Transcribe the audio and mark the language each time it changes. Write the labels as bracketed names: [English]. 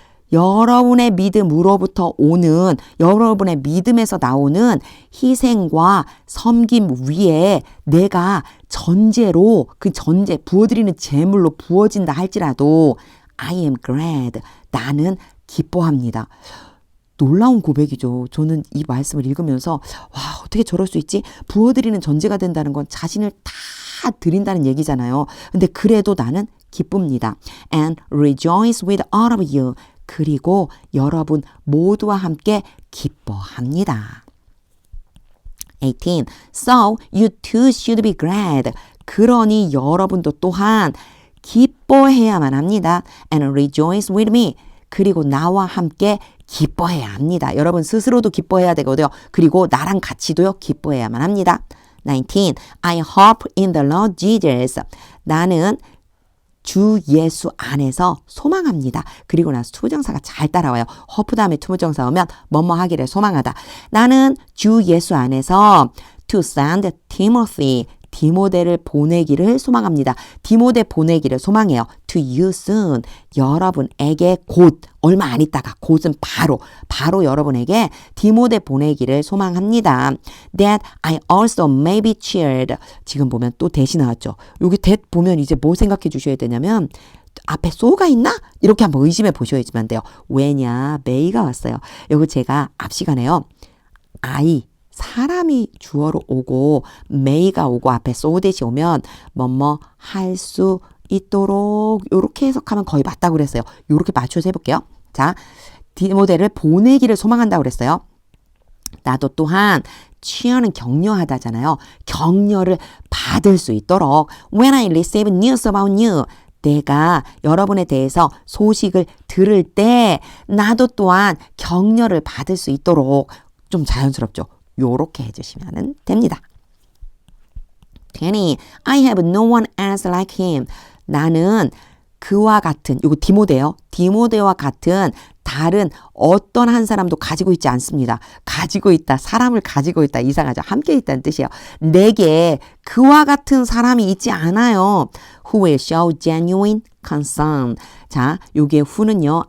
[Korean] 여러분의 믿음으로부터 오는, 여러분의 믿음에서 나오는 희생과 섬김 위에 내가 전제로, 그 전제, 부어드리는 제물로 부어진다 할지라도 [English] I am glad. [Korean] 나는 기뻐합니다. 놀라운 고백이죠. 저는 이 말씀을 읽으면서 와, 어떻게 저럴 수 있지? 부어드리는 전제가 된다는 건 자신을 다 드린다는 얘기잖아요. 근데 그래도 나는 기쁩니다. [English] And rejoice with all of you. [Korean] 그리고 여러분 모두와 함께 기뻐합니다. 18. [English] So you too should be glad. [Korean] 그러니 여러분도 또한 기뻐해야만 합니다. [English] And rejoice with me. [Korean] 그리고 나와 함께 기뻐해야 합니다. 여러분 스스로도 기뻐해야 되거든요. 그리고 나랑 같이도요. 기뻐해야만 합니다. 19. [English] I hope in the Lord Jesus. [Korean] 나는 주 예수 안에서 소망합니다. 그리고 나서 투부정사가 잘 따라와요. hope 다음에 투부정사 오면 뭐뭐 하기를 소망하다. 나는 주 예수 안에서 [English] to send Timothy. [Korean] 디모데를 보내기를 소망합니다. 디모데 보내기를 소망해요. [English] To you soon. [Korean] 여러분에게 곧, 얼마 안 있다가, 곧은 바로 여러분에게 디모데 보내기를 소망합니다. [English] That I also may be cheered. [Korean] 지금 보면 또 대시 나왔죠. 여기 that 보면 이제 뭐 생각해 주셔야 되냐면 앞에 so가 있나? 이렇게 한번 의심해 보셔야지만 돼요. 왜냐? may가 왔어요. 여기 제가 앞 시간에요. 사람이 주어로 오고 may가 오고 앞에 so 대시 오면 뭐뭐 할 수 있도록 이렇게 해석하면 거의 맞다고 그랬어요. 이렇게 맞춰서 해볼게요. 자, 디모데를 보내기를 소망한다고 그랬어요. 나도 또한 취하는 격려하다잖아요. 격려를 받을 수 있도록 [English] When I receive news about you [Korean] 내가 여러분에 대해서 소식을 들을 때 나도 또한 격려를 받을 수 있도록 좀 자연스럽죠. 요렇게 해주시면 됩니다. 20. [English] I have no one else like him. [Korean] 나는 그와 같은, 이거 디모데요. 디모데와 같은 다른 어떤 한 사람도 가지고 있지 않습니다. 가지고 있다. 사람을 가지고 있다. 이상하죠. 함께 있다는 뜻이에요. 내게 그와 같은 사람이 있지 않아요. [English] Who will show genuine concern. [Korean] 자, 요게 who는요.